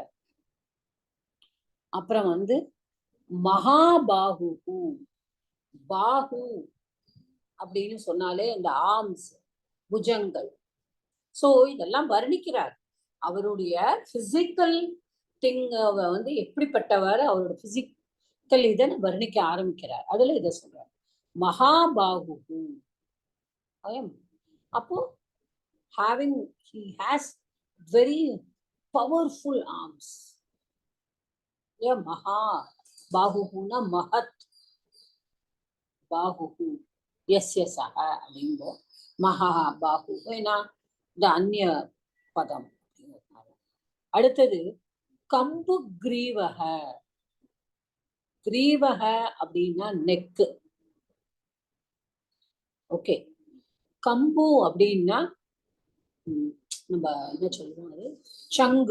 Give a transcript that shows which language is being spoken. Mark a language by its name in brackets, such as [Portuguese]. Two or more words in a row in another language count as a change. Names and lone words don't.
[Tamil] அப்புறம் வந்து மகாபாகு, பாகு அப்படின்னு சொன்னாலே இந்த ஆர்ம்ஸ், புஜங்கள். சோ இதெல்லாம் வர்ணிக்கிறார். அவருடைய [English] physical thing [Tamil] வந்து எப்படிப்பட்டவர், அவரோட பிசிக்கல் இதை வர்ணிக்க ஆரம்பிக்கிறார். அதுல இதை சொல்றார், மகாபாகு. [English] அப்போ having, he has very powerful arms. yeah, [Sanskrit] महा बाहुना महत् बाहु यस्य सः அப்படிங்கோ. [Tamil] மகா பாகு ஏன்னா இந்த அந்நிய பதம். அடுத்தது [Sanskrit] कम्बु ग्रीवक. [Tamil] கிரீவக அப்படின்னா நெக்கு. ஓகே, கம்பு அப்படின்னா நம்ம என்ன சொல்லுவோம், அது சங்கு.